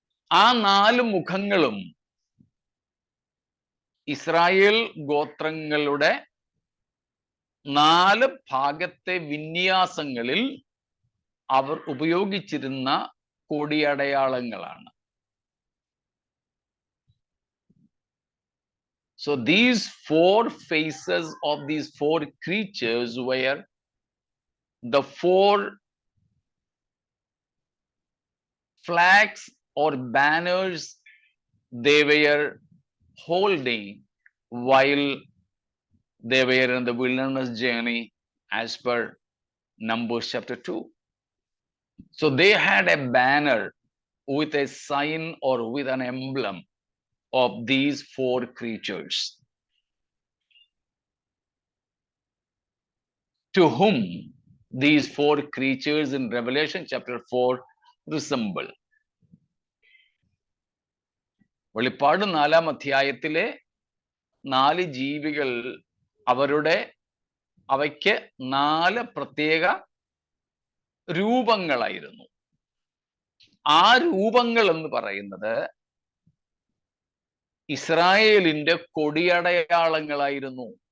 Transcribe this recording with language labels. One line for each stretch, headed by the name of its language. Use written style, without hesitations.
Malayalam: ആ 4 മുഖങ്ങളും ഇസ്രായേൽ ഗോത്രങ്ങളുടെ 4 ഭാഗത്തെ വിന്യാസങ്ങളിൽ അവർ ഉപയോഗിച്ചിരുന്ന കൊടിയടയാളങ്ങളാണ്.
English: So these 4 faces of these 4 creatures were the 4 flags or banners they were holding while they were in the wilderness journey as per Numbers chapter 2. So they had a banner with a sign or with an emblem of these 4 creatures, to whom these 4 creatures in Revelation chapter 4 resemble.
Malayalam: വെളിപ്പാട് 4-ാം അധ്യായത്തിലെ 4 ജീവികൾ അവയ്ക്ക് 4 പ്രത്യേക രൂപങ്ങളായിരുന്നു. ആ രൂപങ്ങൾ എന്ന് പറയുന്നത് ഇസ്രായേലിന്റെ കൊടിയടയാളങ്ങളായിരുന്നു.